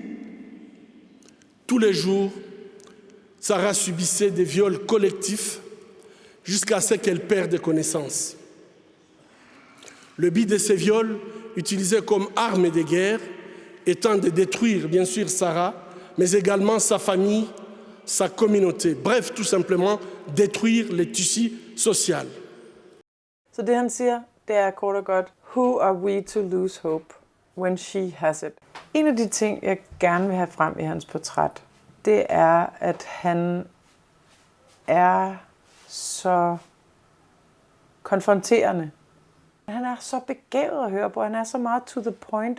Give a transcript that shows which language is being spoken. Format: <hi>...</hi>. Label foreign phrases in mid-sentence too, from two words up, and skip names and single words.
<fr>Tous les jours, Sarah subissait des viols collectifs jusqu'à ce qu'elle perde connaissance. Le but de ces viols, utilisés comme arme de guerre, étant de détruire bien sûr Sarah, mais également sa famille, sa communauté. Bref, tout simplement détruire le tissu social.</fr> <da>Så det han siger, det er kort og godt,</da> <en>who are we to lose hope when she has it?</en> <da>En af de ting, jeg gerne vil have frem i hans portræt, det er, at han er så konfronterende. Han er så begavet at høre på. Han er så meget</da> <en>to the point.</en>